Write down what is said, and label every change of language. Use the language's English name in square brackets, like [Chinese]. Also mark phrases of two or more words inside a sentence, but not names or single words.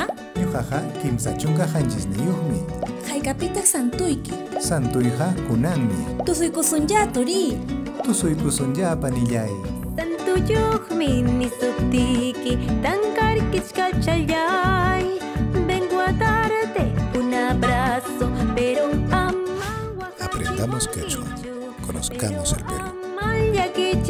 [Quechua] Ñuqaqa kimsa chunka hanchisniyuqmi. Hayk'apitaq santuyki. Santuyqa kunanmi. Tusuykusunya turi. Tusuykusunya panillay. Santuyuqmi nisuptiki tankarkich kachallay. [Spanish] Vengo a darte un abrazo, pero ama. Aprendamos quechua. Conozcamos el Perú.